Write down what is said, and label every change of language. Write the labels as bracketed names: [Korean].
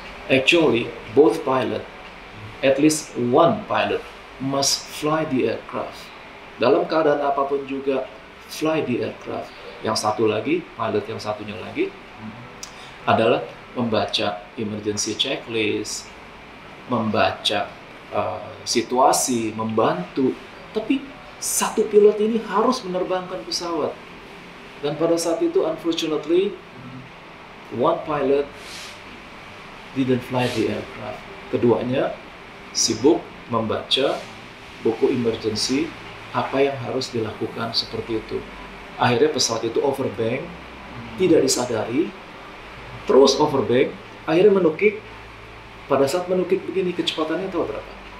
[English] Actually, both pilot, at least one pilot, must fly the aircraft. [Indonesian] Dalam keadaan apapun juga, [English] fly the aircraft. [Indonesian] Yang satu lagi, pilot yang satunya lagi, adalah membaca emergency checklist, membaca situasi, membantu. Tapi satu pilot ini harus menerbangkan pesawat. Dan pada saat itu, [English] unfortunately, one pilot didn't fly the aircraft. [Indonesian] Keduanya sibuk membaca buku emergency, apa yang harus dilakukan seperti itu. Akhirnya pesawat itu overbank, tidak disadari, terus overbank, akhirnya menukik. Pada saat menukik begini, kecepatannya tahu berapa?